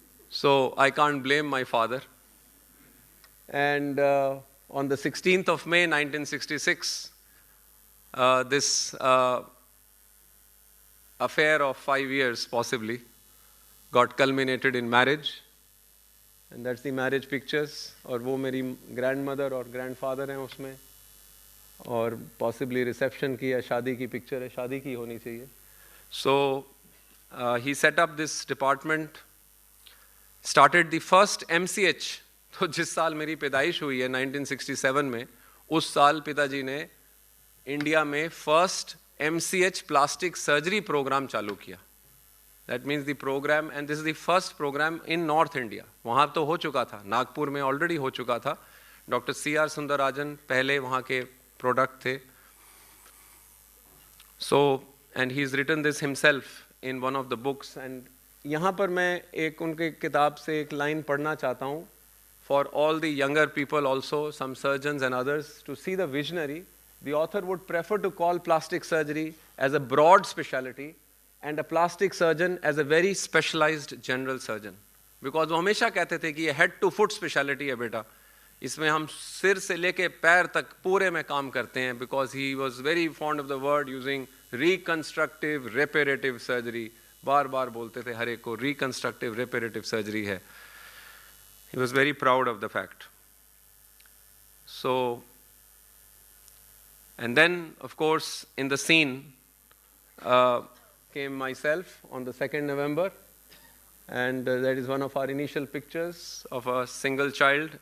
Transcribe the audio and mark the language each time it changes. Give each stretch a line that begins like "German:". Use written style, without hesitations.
English: So I can't blame my father. And on the 16th of May 1966, this affair of 5 years possibly got culminated in marriage, and that's the marriage pictures.
Hindi: और वो मेरी grandmother और grandfather हैं उसमें, और possibly reception की या शादी की picture है, शादी की होनी चाहिए।
English: So he set up this department, started the first MCH।
Hindi: तो जिस साल मेरी पैदाइश हुई है 1967 में, उस साल पिताजी ने इंडिया में first MCH plastic surgery programme चालू किया।
English: That means the programme, and this is the first programme in north India.
Hindi: वहाँ तो हो चुका था, नागपुर में ऑलरेडी हो चुका था, डॉक्टर CR सुंदरराजन पहले वहाँ के प्रोडक्ट थे।
English: So and he is written this himself in one of the books. And
Hindi: यहाँ पर मैं एक उनके किताब से एक लाइन पढ़ना चाहता हूँ,
English: for all the younger people also, some surgeons and others, to see the visionary, the author would prefer to call plastic surgery as a broad speciality and a plastic surgeon as a very specialized general surgeon, because
Hindi: वो हमेशा कहते थे कि ये head to foot speciality है बेटा, इसमें हम सिर से लेके पैर तक पूरे में काम करते हैं,
English: because he was very fond of the word using reconstructive reparative surgery,
Hindi: बार बार बोलते थे हर एक को reconstructive reparative surgery है।
English: He was very proud of the fact. So, and then of course in the scene came myself on the 2nd November, and that is one of our initial pictures of a single child.